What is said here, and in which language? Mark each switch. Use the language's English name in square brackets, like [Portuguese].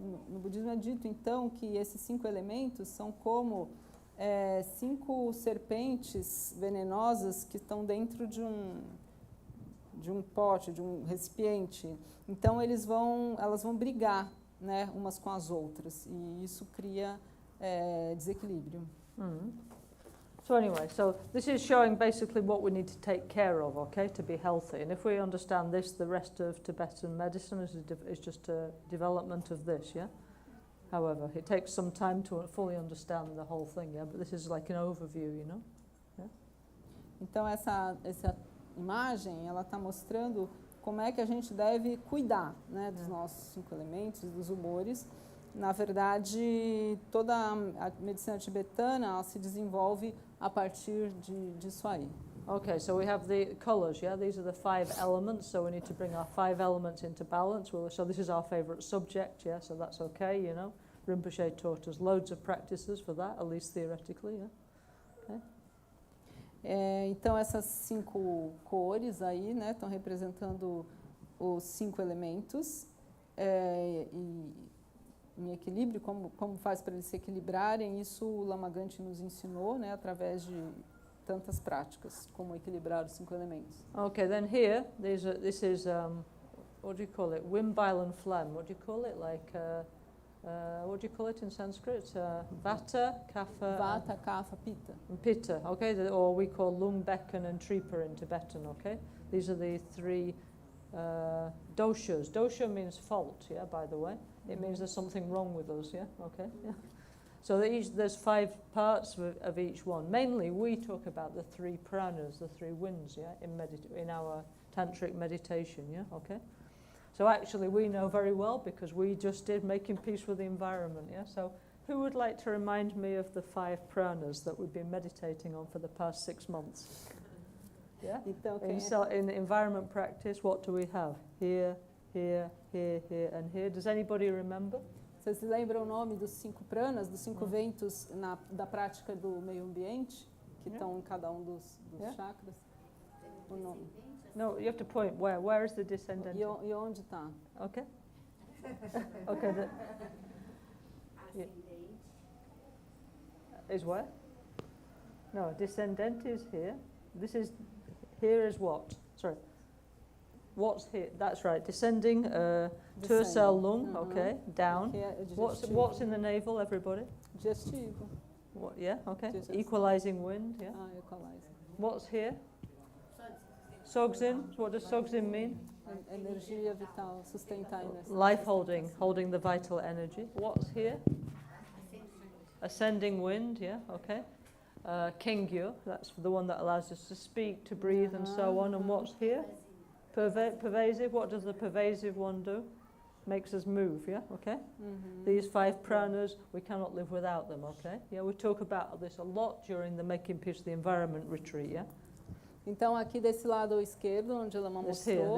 [Portuguese] No budismo é dito, então, que esses 5 elementos são como 5 serpentes venenosas que estão dentro de um pote, de um recipiente. Então, elas vão brigar, né, umas com as outras, e isso cria desequilíbrio. [English] So anyway, so this is showing basically what we need to take care of, okay, to be healthy. And if we understand this, the rest of Tibetan medicine is just a development of this, yeah? However, it takes some time to fully understand the whole thing, yeah? But this is like an overview, you know? Yeah? [Portuguese] Então, essa imagem, ela está mostrando como é que a gente deve cuidar, né, dos nossos 5 elementos, dos humores. Na verdade, toda a medicina tibetana ela se desenvolve a partir disso aí. [English] Okay, so we have the colours, yeah? These are the 5 elements, so we need to bring our 5 elements into balance. So this is our favourite subject, yeah? So that's okay, you know? Rinpoche taught us loads of practices for that, at least theoretically, yeah? Okay. [Portuguese] Então, essas 5 cores aí, né, estão representando os 5 elementos e em equilíbrio, como faz para eles se equilibrarem, isso o Lama Gante nos ensinou, né, através de tantas práticas, como equilibrar os 5 elementos. [English] Okay, then here, this is, what do you call it? Wind, bile and phlegm. What do you call it? Like, what do you call it in Sanskrit? [Sanskrit] Vata, Kapha... Vata, Kapha, Pitta. [English] And Pitta, okay? Or we call Lung, Bekan and Tripa in Tibetan, okay? These are the 3 doshas. Dosha means fault, yeah, by the way. It means there's something wrong with us, yeah? Okay, yeah. So there's 5 parts of each one. Mainly, we talk about the 3 pranas, the 3 winds, yeah, in our tantric meditation, yeah, okay? So actually, we know very well because we just did making peace with the environment, yeah? So who would like to remind me of the 5 pranas that we've been meditating on for the past 6 months? Yeah? [Portuguese] Então, [English] In environment practice, what do we have? Here, here, here, here, and here. Does anybody remember? [Portuguese] Vocês lembram o nome dos 5 pranas, dos 5 ventos da prática do meio ambiente, que estão em cada um dos chakras? O nome. [English] No, you have to point where. Where is the descendant? [Portuguese] E onde está? [English] Okay. Okay. Is where? No, descendant is here. Here is what? Sorry. What's here? That's right. Descending, Tursel lung, okay, down. What's in the navel, everybody? [Portuguese] Digestivo. [English] What? Yeah, okay. Equalizing wind, yeah. Equalizing. What's here? Sogzin. What does Sogzin mean? [Portuguese] Energia vital, sustentar. [English] Life holding the vital energy. What's here? ascending wind, yeah, okay. Kengyo, that's the one that allows us to speak, to breathe, and so on. And what's here? Pervasive. What does the pervasive one do? Makes us move, yeah, okay. These 5 pranas, we cannot live without them, okay. Yeah, we talk about this a lot during the Making Peace of the Environment retreat, yeah. [Portuguese] Então, aqui desse lado esquerdo, onde a Lama mostrou,